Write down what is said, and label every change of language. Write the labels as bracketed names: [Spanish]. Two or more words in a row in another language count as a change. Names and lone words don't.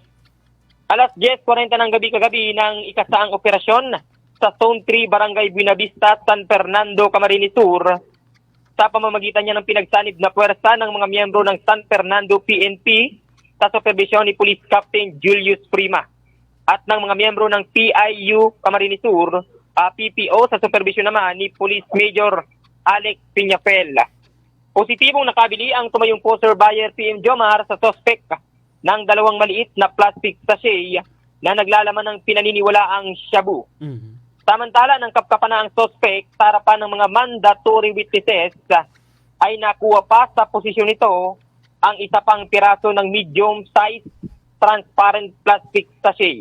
[Filipino] Alas 10:40 ng gabi kagabi ng ikasaang operasyon sa Zone 3, Barangay Buenavista, San Fernando, Camarines Sur, sa pamamagitan niya ng pinagsanib na puwersa ng mga miyembro ng San Fernando PNP sa supervisyon ni Police Captain Julius Prima at ng mga miyembro ng PIU Camarines Sur, PPO sa supervisyon naman ni Police Major Alex Piñapel. Positibong nakabili ang tumayong poster buyer PM Jomar sa suspect ng dalawang maliit na [English] plastic sachet [Filipino] na naglalaman ng pinaniniwalaang shabu. Samantala, ng kapkapan na ang suspect sa harapan ng mga [English] mandatory witnesses, [Filipino] ay nakuha pa sa posisyon nito ang isa pang piraso ng [English] medium size transparent plastic sachet.